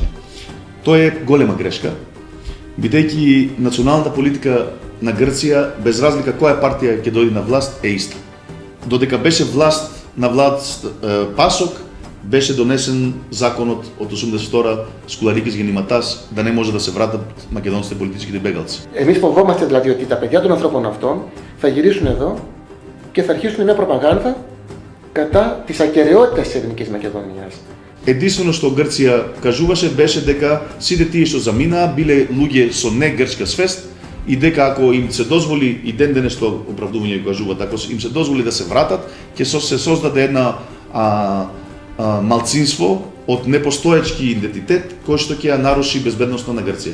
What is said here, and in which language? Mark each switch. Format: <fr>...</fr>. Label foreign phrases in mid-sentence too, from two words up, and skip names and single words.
<mk>Тоа е голема грешка, бидејќи националната политика на Грција, без разлика која партија ќе дојде на власт, е иста. Додека беше на власт ПАСОК, беше донесен законот од 82-а Скуларикис Γεννηματάς да не може да се вратат македонците политичките бегалци.</mk> <el>Εμείς φοβόμαστε δηλαδή ότι τα παιδιά των ανθρώπων αυτών θα γυρίσουν εδώ και θα αρχίσουν μια προπαγάνδα κατά της ακεραιότητας της Ελληνικής Μακεδονίας.</el> <mk>Единствено што Грција кажуваше беше дека сите тие што заминаа биле луѓе со не грчка свест и дека ако им се дозволи и ден денес што оправдување кажуваат, ако им се дозволи да се вратат, ќе се создаде една малцинство од непостоечки идентитет кој што ќе ја наруши безбедноста на Грција.</mk>